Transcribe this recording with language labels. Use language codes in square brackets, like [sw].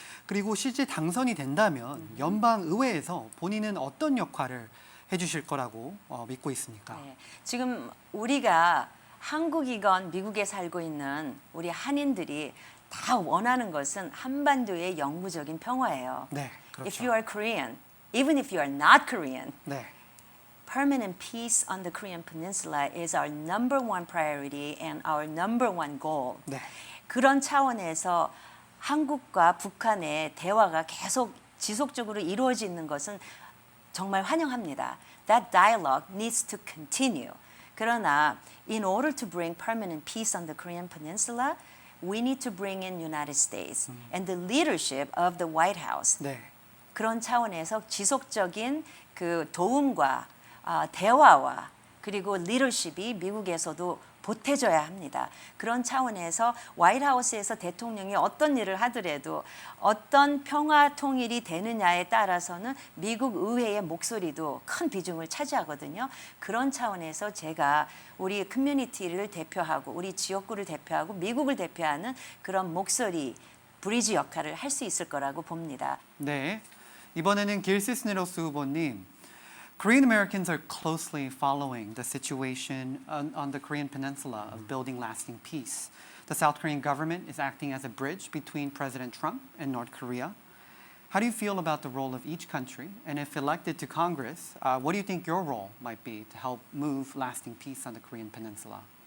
[ko] 그리고 실제 당선이 된다면 연방 의회에서 본인은 어떤 역할을 해주실 거라고 믿고 있습니까? 네. 지금 우리가 한국이건 미국에 살고 있는 우리 한인들이 다 원하는 것은 한반도의 영구적인 평화예요. 네, 그렇죠. [en] If you are Korean, even if you are not Korean, [ko] 네. [en] permanent peace on the Korean Peninsula is our number one priority and our number one goal. [ko] 네. 그런 차원에서 한국과 북한의 대화가 계속 지속적으로 이루어지는 것은 정말 환영합니다. [en] That dialogue needs to continue. [ko] 그러나 [en] in order to bring permanent peace on the Korean Peninsula, we need to bring in United States and the leadership of the White House. [ko] 네. 그런 차원에서 지속적인 그 도움과 대화와 그리고 리더십이 미국에서도 보태져야 합니다. 그런 차원에서 화이트하우스에서 대통령이 어떤 일을 하더라도 어떤 평화 통일이 되느냐에 따라서는 미국 의회의 목소리도 큰 비중을 차지하거든요. 그런 차원에서 제가 우리 커뮤니티를 대표하고 우리 지역구를 대표하고 미국을 대표하는 그런 목소리, 브리지 역할을 할 수 있을 거라고 봅니다. 네. 이번에는 길 시스네로스 후보님. [en] Korean Americans are closely following the situation on the Korean peninsula of building lasting peace. The South Korean government is acting as a bridge between President Trump and North Korea. How do you feel about the role of each country? And if elected to Congress, what do you think your role might be to help move lasting peace on the Korean peninsula?